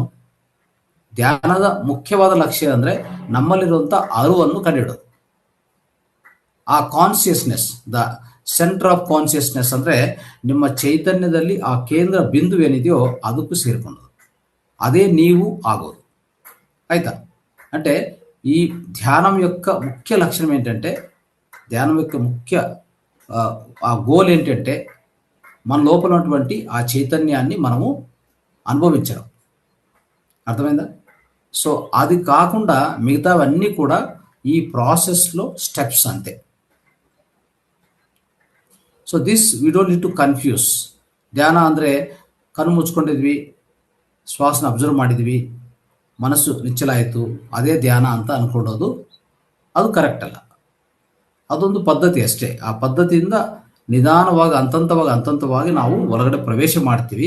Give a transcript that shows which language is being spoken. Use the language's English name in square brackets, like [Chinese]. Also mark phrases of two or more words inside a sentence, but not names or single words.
[Kannada] ಧ್ಯಾನದ ಮುಖ್ಯವಾದ ಲಕ್ಷ್ಯ ಅಂದರೆ ನಮ್ಮಲ್ಲಿರುವಂಥ ಅರಿವನ್ನು ಕಂಡುಹಿಡೋದು. ಆ [English] consciousness, the centre of consciousness [Kannada] ಅಂದರೆ ನಿಮ್ಮ ಚೈತನ್ಯದಲ್ಲಿ ಆ ಕೇಂದ್ರ ಬಿಂದು ಏನಿದೆಯೋ ಅದಕ್ಕೂ ಸೇರಿಕೊಳ್ಳೋದು. ಅದೇ ನೀವು ಆಗೋದು. ಆಯ್ತಾ? [Telugu] అంటే ఈ ధ్యానం యొక్క ముఖ్య లక్షణం ఏంటంటే, ధ్యానం యొక్క ముఖ్య ఆ గోల్ ఏంటంటే మన లోపల ఉన్నటువంటి ఆ చైతన్యాన్ని మనము అనుభవించడం. అర్థమైందా? సో అది కాకుండా మిగతావన్నీ కూడా ఈ ప్రాసెస్లో స్టెప్స్ అంతే. [English] so this we don't need to confuse. [Kannada] ಧ್ಯಾನ ಅಂದರೆ ಕಣ್ಣು ಮುಚ್ಕೊಂಡಿದ್ವಿ, ಶ್ವಾಸನ ಅಬ್ಸರ್ವ್ ಮಾಡಿದ್ವಿ, ಮನಸ್ಸು ನಿಚ್ಚಲಾಯಿತು, ಅದೇ ಧ್ಯಾನ ಅಂತ ಅಂದ್ಕೊಳ್ಳೋದು ಅದು ಕರೆಕ್ಟ್ ಅಲ್ಲ. ಅದೊಂದು ಪದ್ಧತಿ ಅಷ್ಟೇ. ಆ ಪದ್ಧತಿಯಿಂದ ನಿಧಾನವಾಗಿ ಹಂತವಾಗಿ ನಾವು ಒಳಗಡೆ ಪ್ರವೇಶ ಮಾಡ್ತೀವಿ.